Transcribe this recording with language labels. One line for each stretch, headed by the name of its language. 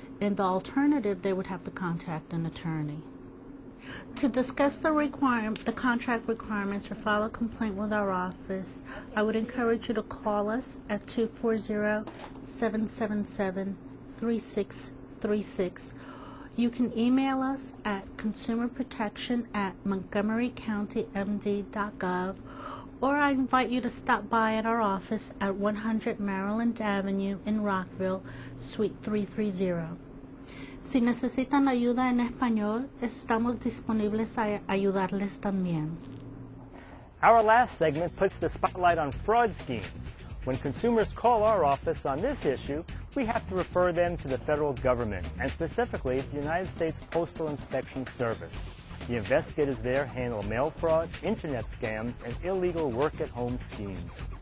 English: In the alternative, they would have to contact an attorney. To discuss the contract requirements or file a complaint with our office, I would encourage you to call us at 240-777-3636. You can email us at consumerprotection@montgomerycountymd.gov, or I invite you to stop by at our office at 100 Maryland Avenue in Rockville, Suite 330.
Spanish: Si necesitan ayuda en español, estamos disponibles a ayudarles también.
English: Our last segment puts the spotlight on fraud schemes. When consumers call our office on this issue, we have to refer them to the federal government, and specifically the United States Postal Inspection Service. The investigators there handle mail fraud, internet scams, and illegal work-at-home schemes.